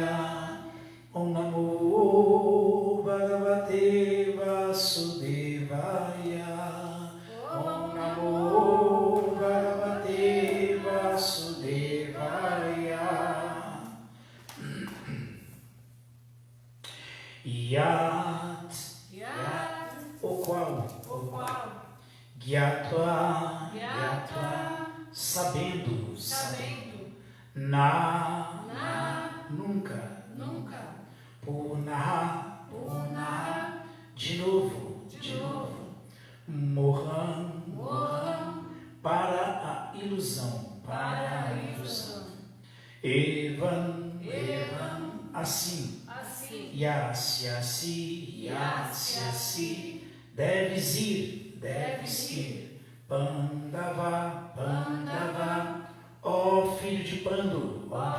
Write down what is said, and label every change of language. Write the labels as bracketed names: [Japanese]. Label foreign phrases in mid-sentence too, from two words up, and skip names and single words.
[Sanskrit] ॐ नमो भगवते वासुदेवाय. ॐ नमो भगवते वासुदेवाय. Yat, [Portuguese] o qual, Gyatva, sabendo, na, nunca, Purna, de novo, Mohan, para a ilusão, Evan, assim, Yasyasi, deves ir, Pandava, ó filho de Pandu,